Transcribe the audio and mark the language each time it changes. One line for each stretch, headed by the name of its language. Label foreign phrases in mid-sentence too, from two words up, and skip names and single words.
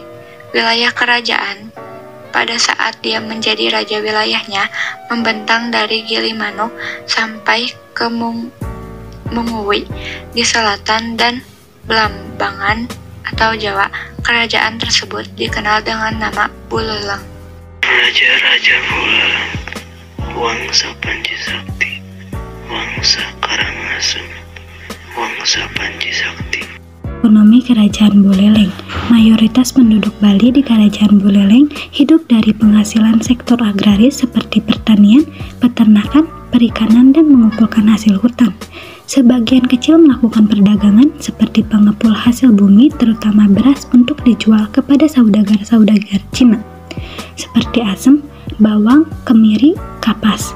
Indonesian: Wilayah kerajaan pada saat dia menjadi raja, wilayahnya membentang dari Gilimanuk sampai ke Menguwi di selatan dan Belambangan atau Jawa. Kerajaan tersebut dikenal dengan nama Buleleng. Raja-raja Buleleng, Wangsa Panji Sakti, Wangsa Karangasem, Wangsa Panji Sakti. Ekonomi Kerajaan Buleleng. Mayoritas penduduk Bali di Kerajaan Buleleng hidup dari penghasilan sektor agraris seperti pertanian, peternakan, perikanan, dan mengumpulkan hasil hutan. Sebagian kecil melakukan perdagangan seperti pengepul hasil bumi, terutama beras, untuk dijual kepada saudagar-saudagar Cina seperti asem, bawang, kemiri, kapas.